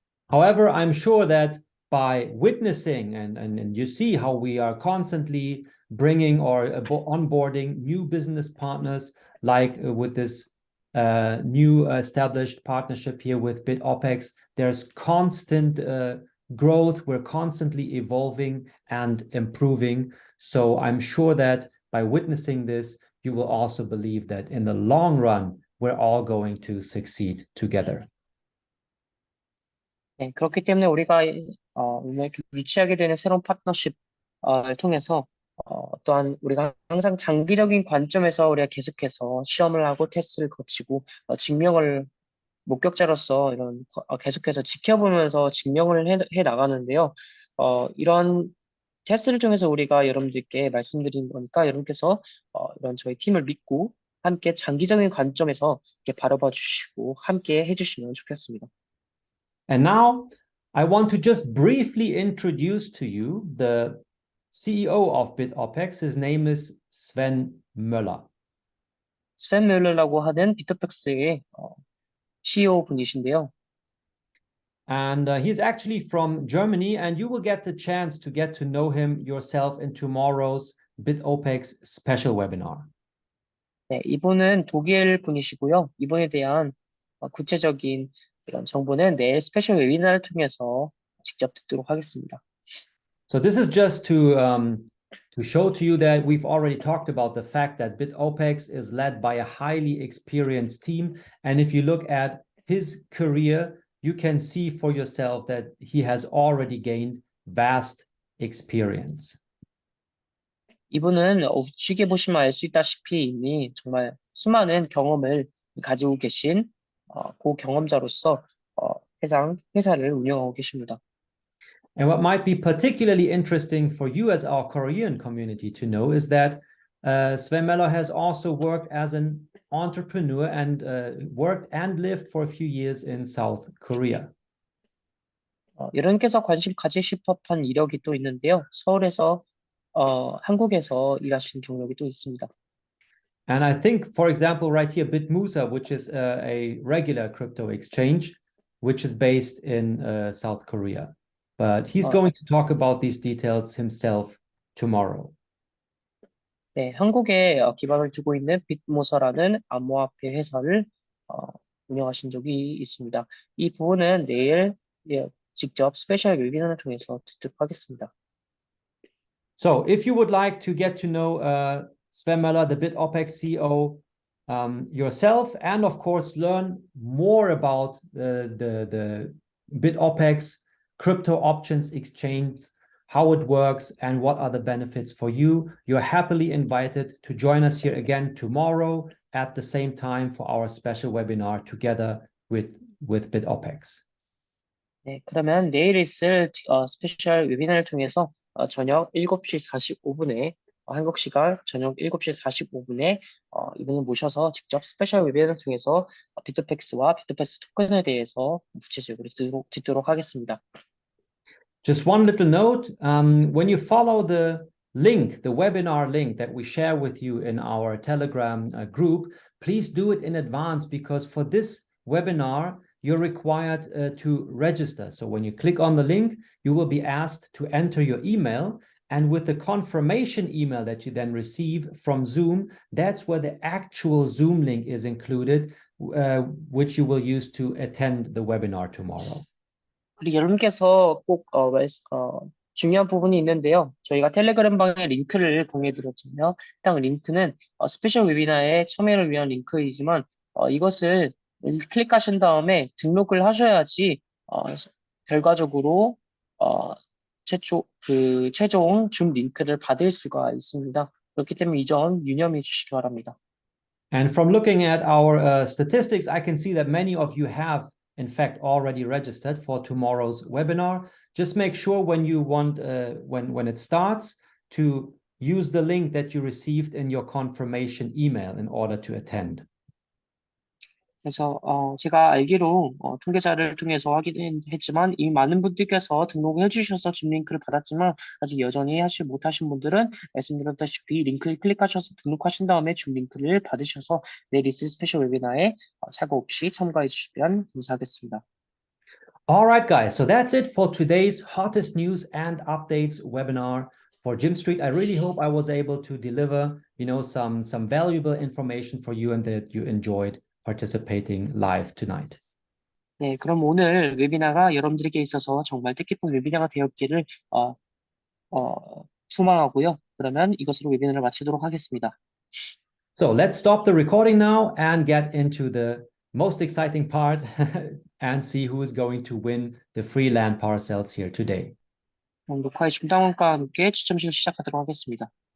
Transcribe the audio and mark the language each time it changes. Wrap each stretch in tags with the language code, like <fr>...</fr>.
<en>However, I'm sure that by witnessing and you see how we are constantly bringing or onboarding new business partners, like with this new established partnership here with Bitopex, there's constant growth. We're constantly evolving and improving. So I'm sure that by witnessing this, you will also believe that in the long run, we're all going to succeed together.</en> <ko>네, 그렇기 때문에 우리가 오늘 유치하게 되는 새로운 파트너십을 통해서 또한 우리가 항상 장기적인 관점에서 우리가 계속해서 시험을 하고 테스트를 거치고 증명을 목격자로서 이런 계속해서 지켜보면서 증명을 해 나가는데요. 이런 테스트를 통해서 우리가 여러분들께 말씀드린 거니까 여러분께서 이런 저희 팀을 믿고 함께 장기적인 관점에서 이렇게 바라봐 주시고 함께 해주시면 좋겠습니다.</ko> <en>And now I want to just briefly introduce to you the CEO of Bitopex. His name is Sven Möller.</en> <ko>스ven 뮬러라고 하는 비토펙스의 CEO 분이신데요.</ko> <en>And he's actually from Germany, and you will get the chance to get to know him yourself in tomorrow's Bitopex special webinar.</en> <ko>네, 이분은 독일 분이시고요. 이분에 대한 구체적인 이런 정보는 내일 스페셜 웨비나를 통해서 직접 듣도록 하겠습니다.</ko> <en>So this is just to show to you that we've already talked about the fact that Bitopex is led by a highly experienced team. And if you look at his career, you can see for yourself that he has already gained vast experience.</en> <ko>이분은 우측에 보시면 알 수 있다시피 이미 정말 수많은 경험을 가지고 계신 고경험자로서 회사를 운영하고 계십니다.</ko> <en>And what might be particularly interesting for you as our Korean community to know is that Sven Möller has also worked as an entrepreneur and worked and lived for a few years in South Korea.</en> <ko>여러분께서 관심 가지실 법한 이력이 또 있는데요. 서울에서 한국에서 일하신 경력이 또 있습니다.</ko> <en>And I think, for example, right here, Bitmusa, which is a regular crypto exchange, which is based in South Korea. But he's going to talk about these details himself tomorrow.</en> <ko>네, 한국에 기반을 두고 있는 빗모서라는 암호화폐 회사를 운영하신 적이 있습니다. 이 부분은 내일 직접 스페셜 웨비나를 통해서 듣도록 하겠습니다.</ko> <en>So if you would like to get to know Sven Möller, the Bitopex CEO, yourself, and of course learn more about the Bitopex crypto options exchange, how it works, and what are the benefits for you, you're happily invited to join us here again tomorrow at the same time for our special webinar together with Bitopex.</en> <ko>네, 그러면 내일 있을 스페셜 웨비나를 통해서 저녁 7시 45분에 한국 시간 저녁 7시 45분에 이분을 모셔서 직접 스페셜 웨비나를 통해서 비토팩스와 비토팩스 토큰에 대해서 구체적으로 듣도록 하겠습니다.</ko> <en>Just one little note, when you follow the link, the webinar link that we share with you in our Telegram group, please do it in advance because for this webinar, you're required to register. So when you click on the link, you will be asked to enter your email. And with the confirmation email that you then receive from Zoom, that's where the actual Zoom link is included, which you will use to attend the webinar tomorrow.</en> <ko>그리고 여러분께서 꼭 중요한 부분이 있는데요. 저희가 텔레그램 방에 링크를 공유해드렸잖아요. 해당 링크는 스페셜 웨비나에 참여를 위한 링크이지만 이것을 클릭하신 다음에 등록을 하셔야지 결과적으로 최종 줌 링크를 받을 수가 있습니다. 그렇기 때문에 이 점 유념해 주시기 바랍니다.</ko> <en>And from looking at our statistics, I can see that many of you have, in fact, already registered for tomorrow's webinar. Just make sure when you want, when it starts, to use the link that you received in your confirmation email in order to attend.</en> <ko>그래서 제가 알기로 통계자를 통해서 확인했지만 이미 많은 분들께서 등록을 해주셔서 줌 링크를 받았지만 아직 여전히 못하신 분들은 말씀드렸다시피 링크를 클릭하셔서 등록하신 다음에 줌 링크를 받으셔서 내일 있을 스페셜 웨비나에 사고 없이 참가해 주시면 감사하겠습니다.</ko> <en>All right, guys. So that's it for today's hottest news and updates webinar for Gym Street. I really hope I was able to deliver, some valuable information for you and that you enjoyed participating live tonight.</en> <ko>네, 그럼 오늘 웨비나가 여러분들에게 있어서 정말 뜻깊은 웨비나가 되었기를 소망하고요. 그러면 이것으로 웨비나를 마치도록 하겠습니다.</ko> <en>So let's stop the recording now and get into the most exciting part and see who is going to win the free land parcels here today.</en> <ko>녹화의 중단과 함께 추첨식을 시작하도록 하겠습니다.</ko>